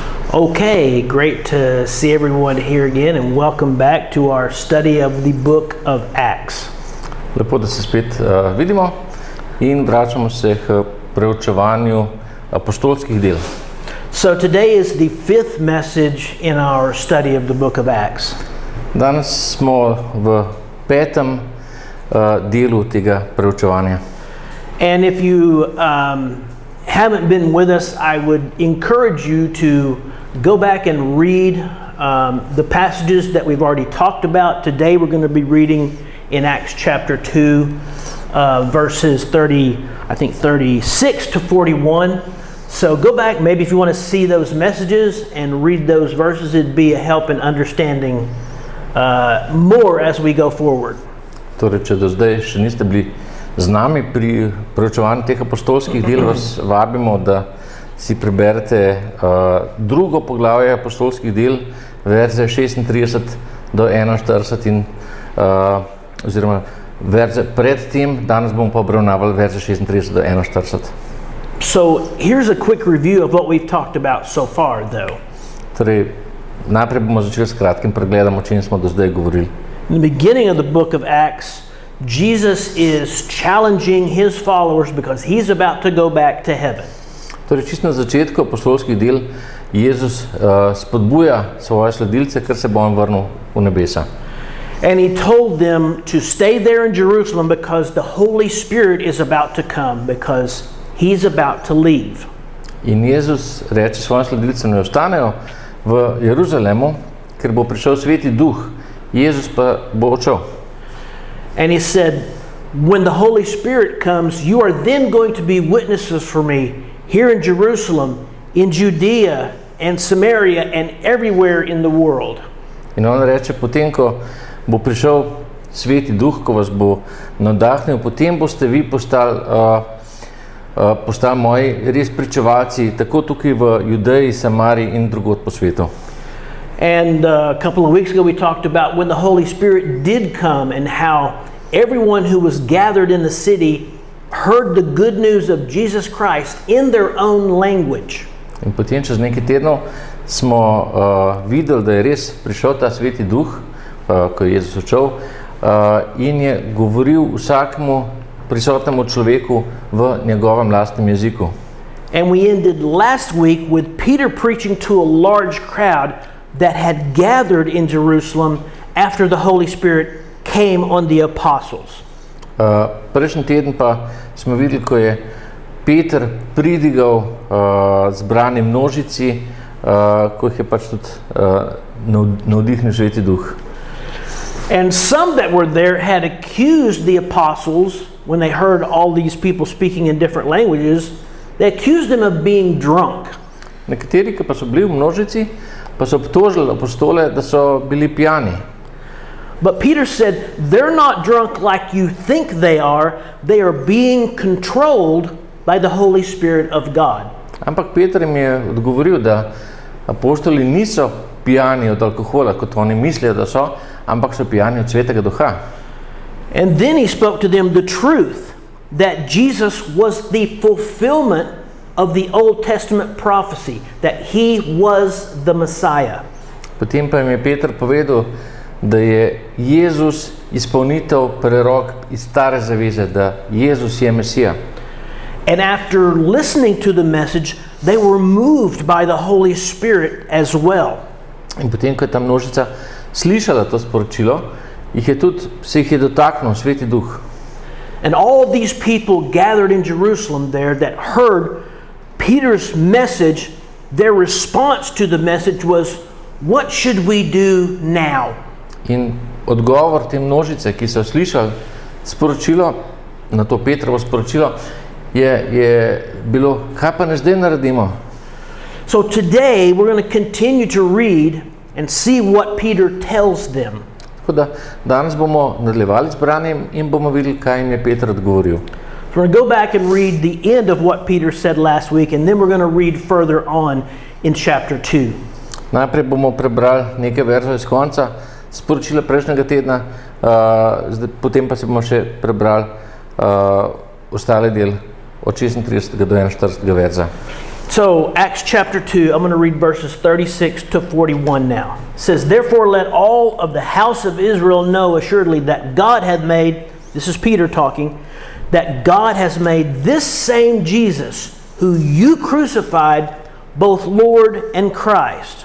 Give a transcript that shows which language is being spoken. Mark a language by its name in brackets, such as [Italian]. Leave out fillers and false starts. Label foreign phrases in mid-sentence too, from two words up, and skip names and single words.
[English] Okay, great to see everyone here again and welcome back to our study of the book of Acts. [Slovenian] Lepo, da se spet vidimo in vračamo se k preučevanju apostolskih del. [English] So today is the fifth message in our study of the book of Acts. [Slovenian] Danes smo v petem delu tega preučevanja. [English] And if you haven't been with us, I would encourage you to go back and read the passages that we've already talked about. Today we're going to be reading in Acts chapter 2, verses 36 to 41. So go back, maybe if you want to see those messages and read those verses, it'd be a help in understanding more as we go forward. [Slovenian] Torej, če do zdaj še niste bili z nami pri preučevanju teh apostolskih del, vas vabimo, da si preberete drugo poglavje apostolskih del, verze 36 do 41 in oziroma verze pred tem, danes bomo pa obravnavali verze 36 do 41. [English] So here's a quick review of what we've talked about so far, though. [Slovenian] Torej, najprej bomo začeli s kratkim pregledom, o čem smo do zdaj govorili. [English] In the beginning of the book of Acts, Jesus is challenging his followers because he's about to go back to heaven. [Slovenian] Torej, čisto na začetku apostolskih del Jezus spodbuja svoje sledilce, ker se bo on vrnil v nebesa. [English] And he told them to stay there in Jerusalem because the Holy Spirit is about to come, because he's about to leave. [Slovenian] In Jezus reče svojim sledilcem, naj ostanejo v Jeruzalemu, ker bo prišel Sveti Duh, Jezus pa bo odšel. [English] And he said, when the Holy Spirit comes, you are then going to be witnesses for me here in Jerusalem, in Judea and Samaria and everywhere in the world. [Slovenian] In on reče, potem, ko bo prišel Sveti Duh, ko vas bo navdahnil, potem boste vi postali moji res pričevalci, tako tukaj v Judeji, Samariji in drugod po svetu. [English] And a couple of weeks ago we talked about when the Holy Spirit did come and how everyone who was gathered in the city heard the good news of Jesus Christ in their own language. [Slovenian] In potem čez nekaj tednov smo videli, da je res prišel ta Sveti Duh, ko je Jezus odšel, in je govoril vsakemu prisotnemu človeku v njegovem lastnem jeziku. [English] And we ended last week with Peter preaching to a large crowd that had gathered in Jerusalem after the Holy Spirit came on the apostles. [Slovenian] Prejšnji teden pa smo videli, ko je Peter pridigal zbrani množici, ko jih je pač tudi navdihnil Sveti Duh. [English] And some that were there had accused the apostles when they heard all these people speaking in different languages. They accused them of being drunk. [Slovenian] Nekateri, ki pa so bili v množici, pa so obtožili apostole, da so bili pijani. [English] But Peter said, they're not drunk like you think they are being controlled by the Holy Spirit of God. [Slovenian] Ampak Peter jim je odgovoril, da apostoli niso pijani od alkohola, kot oni mislijo, da so, ampak so pijani od Svetega Duha. [English] And then he spoke to them the truth that Jesus was the fulfillment of the Old Testament prophecy, that he was the Messiah. [Slovenian] Potem pa jim je Peter povedal, da je Jezus izpolnitev prerok iz Stare zaveze, da Jezus je Mesija. [English] And after listening to the message, they were moved by the Holy Spirit as well. [Slovenian] In potem, ko je ta množica slišala to sporočilo, se jih je dotaknil Sveti Duh. [English] And all these people gathered in Jerusalem there that heard Peter's message, their response to the message was, what should we do now? [Slovenian] In odgovor te množice, ki so slišali sporočilo, na to Petrovo sporočilo, je bilo, kaj pa ne zdaj naredimo? [English] So today we're going to continue to read and see what Peter tells them. [Slovenian] Tako da danes bomo nadaljevali z branjem in bomo videli, kaj jim je Peter odgovoril. [English] So we're going to go back and read the end of what Peter said last week, and then we're going to read further on in chapter 2. [Slovenian] Najprej bomo prebrali nekaj verzov iz konca sporočila prejšnjega tedna, potem pa se bomo še prebrali ostali del od 36. do 41. verza. [English] So, Acts chapter 2, I'm going to read verses 36 to 41 now. It says, "Therefore let all of the house of Israel know assuredly that God hath made," this is Peter talking, "that God has made this same Jesus, who you crucified, both Lord and Christ."